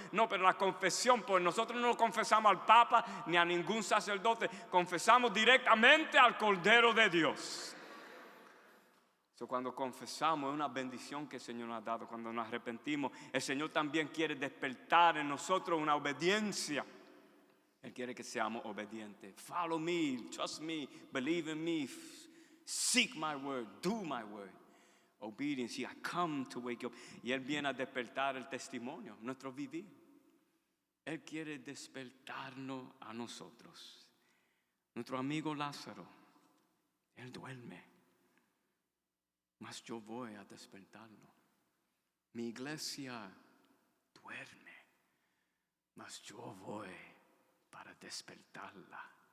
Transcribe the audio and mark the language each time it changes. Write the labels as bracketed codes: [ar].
[es] No, pero la confesión, pues nosotros no confesamos al Papa ni a ningún sacerdote. Confesamos directamente al Cordero de Dios. So, cuando confesamos es una bendición que el Señor nos ha dado. Cuando nos arrepentimos, el Señor también quiere despertar en nosotros una obediencia. Él quiere que seamos obedientes. [en] Follow me, trust me, believe in me, seek my word, do my word. Obedience, I come to wake you up. [es] Y Él viene a despertar el testimonio, nuestro vivir. Él quiere despertarnos a nosotros. Nuestro amigo Lázaro, él duerme. Mas yo voy a despertarlo. Mi iglesia duerme, mas yo voy para despertarla.